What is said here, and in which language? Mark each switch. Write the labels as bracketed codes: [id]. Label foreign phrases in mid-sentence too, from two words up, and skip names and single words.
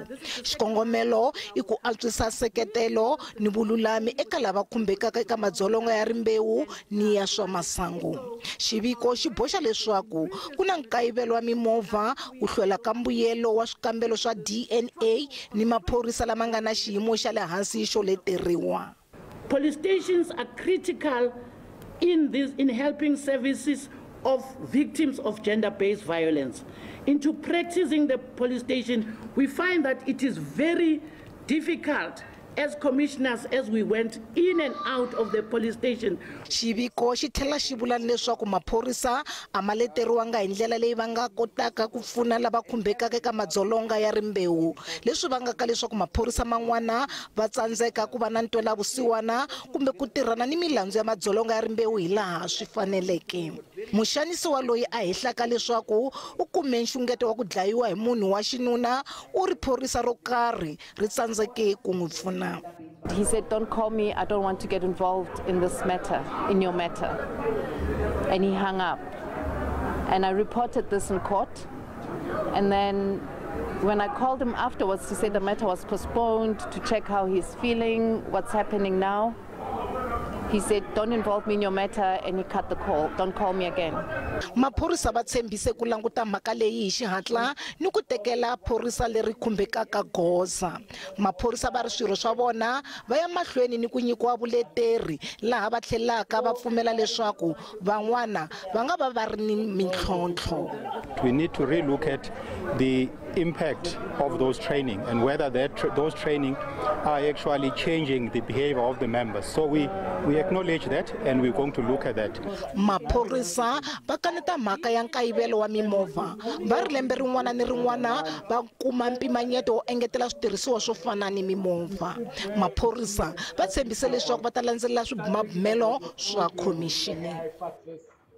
[ts] Xikongomelo i ku antswisa seketelo ni vululami eka lava khumbekaka eka madzolonga ya rimbewu ni ya swa masangu. Xiviko xi boxa leswaku ku na nkayivelo wa mimovha, ku hlwela ka mbuyelo wa swikambelo swa DNA ni maphorisa lama nga na xiyimo xa le hansi xo leteriwa. [en] Police stations are critical in helping services of victims of gender-based violence. Into practicing the police station, we find that it is very difficult as commissioners as we went in and out of the police station. [ts] Xiviko xi tlhela xi vula leswaku maphorisa a ma leteriwanga hi ndlela leyi va nga kotaka ku pfuna lava khumbekaka eka madzolonga ya rimbewu, leswi vangaka leswaku maphorisa man'wana va tsandzeka ku va na ntwelavusiwana kumbe ku tirhana ni milandzu ya madzolonga ya rimbewu hi laha swi faneleke. Muxanisiwa loyi a hehlaka leswaku u kume nxungeto wa ku dlayiwa hi munhu wa xinuna u ri phorisa ro karhi ri tsandzeke ku n'wi pfuna. [en] He said, "Don't call me, I don't want to get involved in this matter, in your matter." And he hung up. And I reported this in court. And then when I called him afterwards to say the matter was postponed, to check how he's feeling, what's happening now, he said, "Don't involve me in your matter," and he cut the call. "Don't call me again." [ts] Maphorisa va tshembise ku languta mhaka leyi hi xihatla ni ku tekela phorisa leri khumbekaka goza. Maphorisa va ri swirho swa vona va ya mahlweni ni ku nyikiwa vuleteri, laha va tlhelaka va pfumela leswaku van'wana va nga va va ri ni mintlhontlho. [en] We need to relook at the impact of those training and whether those training are actually changing the behavior of the members. So we acknowledge that and we're going to look at that. [ts] Maphorisa va kaneta mhaka ya nkayivelo wa mimovha, va ri lembe rin'wana ni rin'wana va kuma mpimanyeto wo engetela switirhisiwa swo fana ni mimovha. Maphorisa va tshembise leswaku va ta landzelela swibumabumelo swa khomixini.